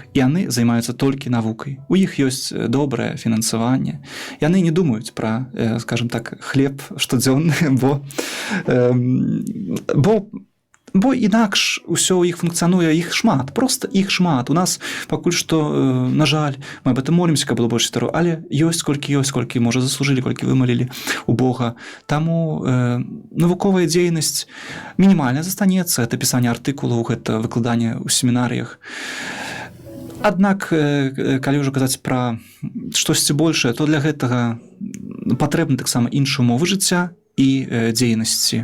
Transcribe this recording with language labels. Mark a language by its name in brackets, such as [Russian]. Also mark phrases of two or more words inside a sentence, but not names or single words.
[Belarusian] І яны займаюцца толькі навукай. У іх ёсць добрае фінансаванне. Яны не думаюць пра, [Russian] скажем так, [Belarusian] хлеб штодзённы, бо інакш усё ў іх функцыянуе, іх шмат, проста іх шмат. У нас пакуль што, на жаль, [Russian] мы об этом [Belarusian] молімся, каб было больш святароў, але ёсць, колькі, можа, заслужылі, колькі вымалілі у Бога. Таму навуковая дзейнасць мінімальна застанецца, гэта пісанне артыкулаў, гэта выкладанне ў семінарыях. Аднак, калі ўжо казаць пра штосьці большае, то для гэтага патрэбны таксама іншыя умовы жыцця і дзейнасці.